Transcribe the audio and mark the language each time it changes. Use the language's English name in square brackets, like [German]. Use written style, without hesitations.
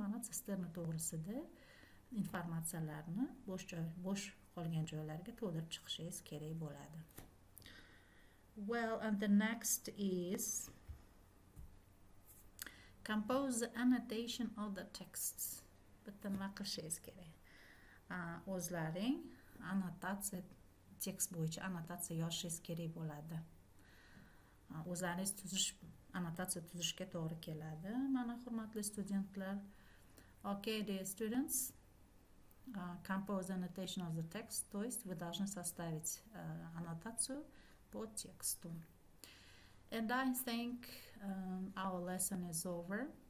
[Uzbek] Mana sisterna to'g'risida informatsiyalarni bo'sh qolgan joylarga to'ldirib chiqishingiz kerak bo'ladi. [English] Well, and the next is compose the annotation of the texts. [Uzbek] Bitta nima qilishingiz kerak? O'zlaring annotatsiya, tekst bo'yicha annotatsiya yozishingiz kerak bo'ladi. O'zlaringiz annotatsiya tuzishga to'g'ri keladi. Mana hurmatli studentlar, [English] okay, dear students, compose annotation of the text, [Russian] то есть вы должны составить аннотацию по тексту. [English] And I think our lesson is over.